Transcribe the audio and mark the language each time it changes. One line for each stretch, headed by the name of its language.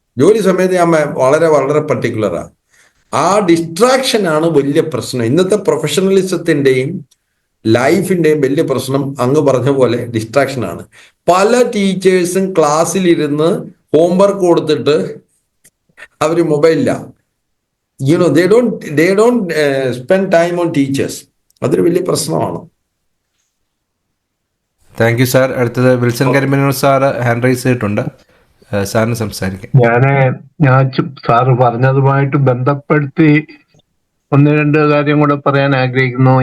Malayalam: ജോലി സമയത്ത് ഞാൻ വളരെ വളരെ പർട്ടിക്കുലറാണ്. ആ ഡിസ്ട്രാക്ഷൻ ആണ് വലിയ പ്രശ്നം. ഇന്നത്തെ പ്രൊഫഷണലിസത്തിൻ്റെയും ലൈഫിൻ്റെയും വലിയ പ്രശ്നം അങ്ങ് പറഞ്ഞ പോലെ ഡിസ്ട്രാക്ഷൻ ആണ്. പല ടീച്ചേഴ്സും ക്ലാസ്സിലിരുന്ന് ഹോംവർക്ക് കൊടുത്തിട്ട് അവർ മൊബൈലിലാണ്.
English: they don't spend time on teachers.
Malayalam: അതൊരു വലിയ പ്രശ്നമാണ്.
English: Thank you sir.
Malayalam: അടുത്തത് വിൽസൺ കരിമനൂർ സാറ് ഹാൻഡ് റൈസ് ചെയ്തിട്ടുണ്ട്, സാറിന് സംസാരിക്കാം. ഞാൻ സാറ് പറഞ്ഞതുമായിട്ട് ബന്ധപ്പെടുത്തി 1-2 കാര്യം കൂടെ പറയാൻ ആഗ്രഹിക്കുന്നു.